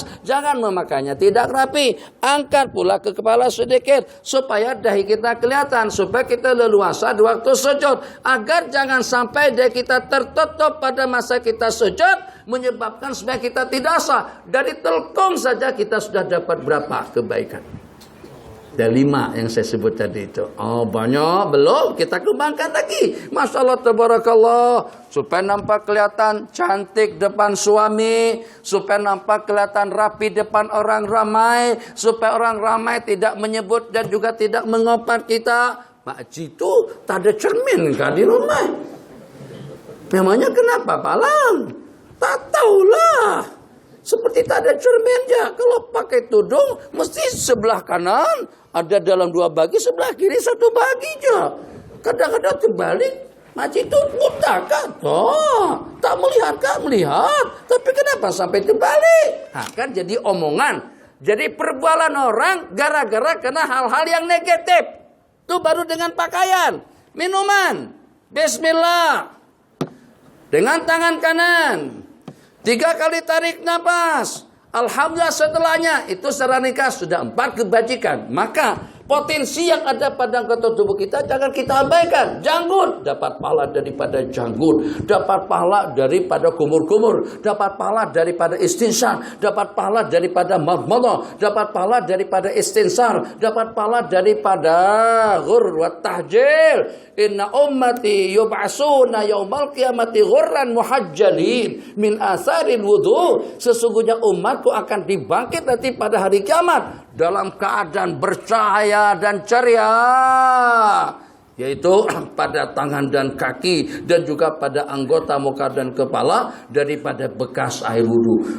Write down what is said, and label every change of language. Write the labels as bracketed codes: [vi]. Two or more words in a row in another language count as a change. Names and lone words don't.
[ms] Jangan memakainya tidak rapi. Angkat pula ke kepala sedikit supaya dahi kita kelihatan, supaya kita leluasa di waktu sujud, agar jangan sampai dahi kita tertutup pada masa kita sujud, menyebabkan supaya kita tidak sah. Dari telkung saja kita sudah dapat berapa kebaikan? Ada 5 yang saya sebut tadi itu. Oh, banyak, belum, kita kembangkan lagi. [ar] ما شاء الله, tabarakallah. [ms] Supaya nampak kelihatan cantik depan suami, supaya nampak kelihatan rapi depan orang ramai, supaya orang ramai tidak menyebut dan juga tidak mengopat kita. Pak Haji itu tak ada cermin kan di rumah. Memangnya kenapa, Pak Lang? Tak tahulah. Seperti tak ada cerminnya. Kalau pakai tudung, mesti sebelah kanan ada dalam 2 bagi, sebelah kiri 1 bagi aja. Kadang-kadang terbalik, Haji itu mutakan. Oh, tak melihat. Tapi kenapa sampai terbalik? Nah, kan jadi omongan. Jadi perbualan orang gara-gara kena hal-hal yang negatif. Itu baru dengan pakaian, minuman. Bismillah. Dengan tangan kanan. 3 kali tarik nafas. Alhamdulillah setelahnya. Itu secara nikah sudah 4 kebajikan. Maka potensi yang ada pada anggota tubuh kita jangan kita abaikan. Janggut, dapat pahala daripada janggut. Dapat pahala daripada kumur-kumur. Dapat pahala daripada istinsar. Dapat pahala daripada madmadah. Dapat pahala daripada istinsar. Dapat pahala daripada [ar] غر وتحجيل. إن أمتي يبعثون يوم القيامة غرا محجلين من آثار الوضوء. [ms] Sesungguhnya umatku akan dibangkit nanti pada hari kiamat dalam keadaan bercahaya dan ceria, yaitu pada tangan dan kaki dan juga pada anggota muka dan kepala daripada bekas air wudu.